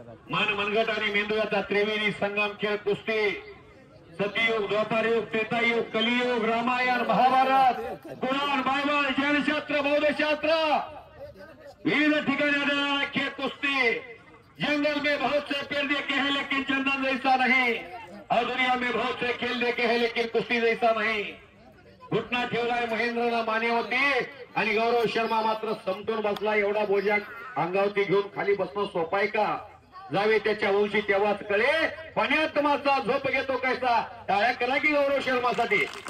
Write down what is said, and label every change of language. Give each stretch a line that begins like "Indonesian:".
Marathi: मनगट आणि मेंदूचा त्रिवेणी संगम खेळ कुस्ती, सतयुग, द्वापारयुग, त्रेतायुग, कलियुग, रामायण, महाभारत, पुराण, बायबल, जैनशास्त्र, बौद्धशास्त्र विविध ठिकाणी आढळणारा खेळ कुस्ती.
Hindi: जंगल में बहुत से पेड़ देखे हैं लेकिन चंदन जैसा नहीं, और दुनिया में बहुत से खेल देखे हैं लेकिन कुस्ती जैसा नहीं.
Marathi: घुटना ठेवलाय महेंद्रला मान्यवती आणि गौरव शर्मा मात्र समतोल बसला. एवढा बोजा अंगावरती घेऊन खाली बसणं सोपाय का? जावे त्याच्या उंची तेव्हाच कळे, पाण्यात मासा झोप घेतो कैसा. टाळ्या करा की गौरव शर्मासाठी.